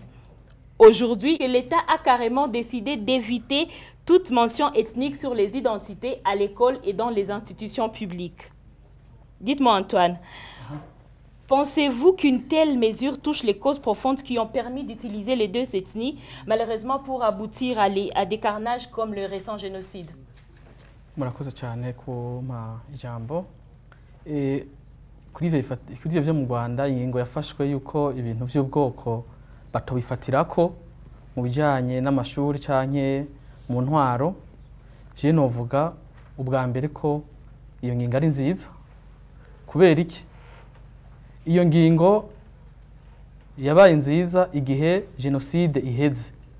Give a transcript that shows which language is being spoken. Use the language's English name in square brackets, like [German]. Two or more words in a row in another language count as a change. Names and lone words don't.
[French] Aujourd'hui, l'État a carrément décidé d'éviter toute mention ethnique sur les identités à l'école et dans les institutions publiques. Dites-moi Antoine, pensez-vous qu'une telle mesure touche les causes profondes qui ont permis d'utiliser les deux ethnies, malheureusement pour aboutir à des carnages comme le récent génocide? [Rundi] murakoze cyane kuma ijambo kuri ivyo byo mu Rwanda ingingo yafashwe yuko ibintu by'ubwoko batobifatirako mu bijanye n'amashuri canke mu ntwaro je novuga ubwa mbere ko iyo ngingo ari nziza kubera iki iyo ngingo yabaye nziza igihe genocide iheze